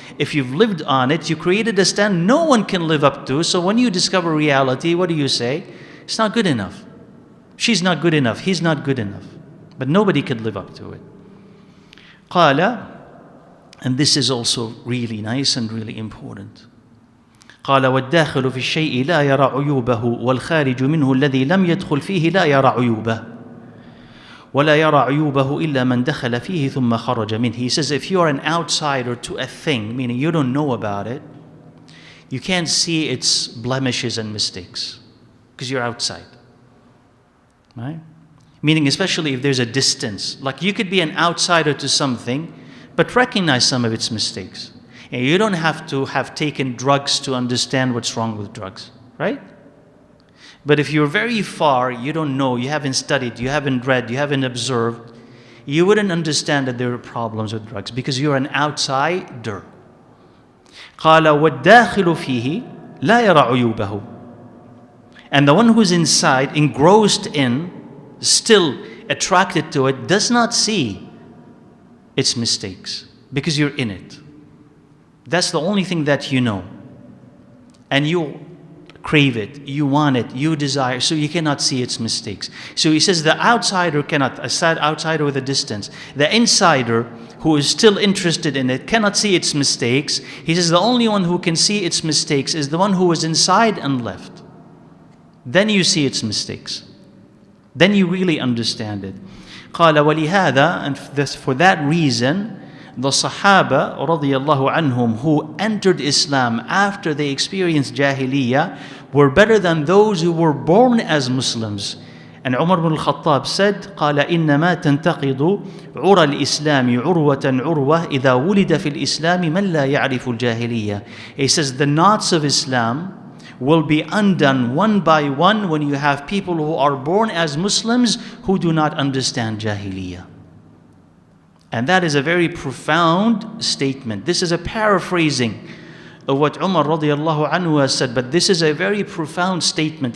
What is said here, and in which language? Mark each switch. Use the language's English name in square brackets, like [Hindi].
[English] If you've lived on it, you created a standard no one can live up to. So when you discover reality, what do you say? It's not good enough. She's not good enough. He's not good enough. But nobody could live up to it. قال, and this is also really nice and really important. [Arabic] قال والداخل في الشيء لا يرى عيوبه والخارج منه الذي لم يدخل فيه لا يرى عيوبه ولا يرى عيوبه إلا من دخل فيه ثم خرج منه. [English] He says if you are an outsider to a thing, meaning you don't know about it, you can't see its blemishes and mistakes because you're outside. Right? Meaning especially if there's a distance. Like you could be an outsider to something but recognize some of its mistakes. And you don't have to have taken drugs to understand what's wrong with drugs, right? But if you're very far, you don't know, you haven't studied, you haven't read, you haven't observed, you wouldn't understand that there are problems with drugs because you're an outsider. [Arabic] قال والداخل فيه لا يرى عيوبه. [English] And the one who's inside, engrossed in, still attracted to it, does not see its mistakes because you're in it. That's the only thing that you know. And you crave it, you want it, you desire, so you cannot see its mistakes. So he says the outsider cannot, a sad outsider with a distance. The insider who is still interested in it cannot see its mistakes. He says the only one who can see its mistakes is the one who was inside and left. Then you see its mistakes. Then you really understand it. [Arabic] قال ولهذا, [English] and for that reason, the Sahaba radiallahu anhum who entered Islam after they experienced Jahiliyyah were better than those who were born as Muslims. And Umar ibn al-Khattab said, [Arabic] قال إنما تنتقض عرى الإسلام عروة عروة إذا ولد في الإسلام من لا يعرف الجاهلية. [English] He says the knots of Islam will be undone one by one when you have people who are born as Muslims who do not understand Jahiliyyah. And that is a very profound statement. This is a paraphrasing of what Umar radiallahu anhu has said, but this is a very profound statement.